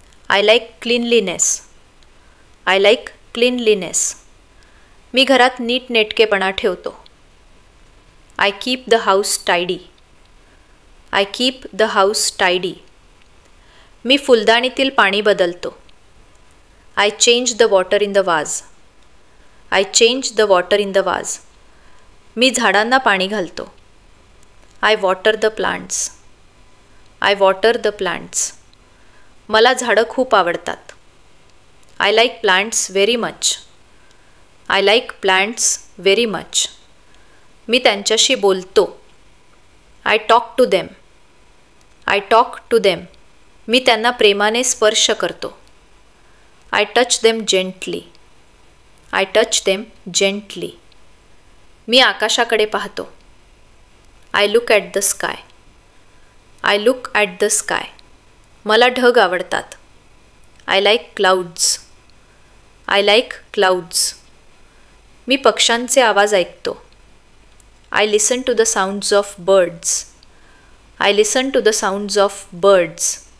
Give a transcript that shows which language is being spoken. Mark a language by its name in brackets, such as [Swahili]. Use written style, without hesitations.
[English] I like cleanliness. I like cleanliness. [Marathi] मी घरात नीटनेटकेपणा ठेवतो. [English] I keep the house tidy. I keep the house tidy. [Marathi] मी फुलदाणीतील पाणी बदलतो. [English] I change the water in the vase. I change the water in the vase. [Marathi] मी झाडांना पाणी घालतो. [English] I water the plants. I water the plants. [Marathi] मला झाडं खूप आवडतात. [English] I like plants very much. I like plants very much. [Marathi] मी त्यांच्याशी बोलतो. [English] I talk to them. I talk to them. [Marathi] मी त्यांना प्रेमाने स्पर्श करतो. [English] I touch them gently. I touch them gently. [Marathi] मी आकाशाकडे पाहतो. [English] I look at the sky. I look at the sky. [Marathi] मला ढग आवडतात. [English] I like clouds. I like clouds. [Marathi] मी पक्ष्यांचे आवाज ऐकतो. [English] I listen to the sounds of birds. I listen to the sounds of birds.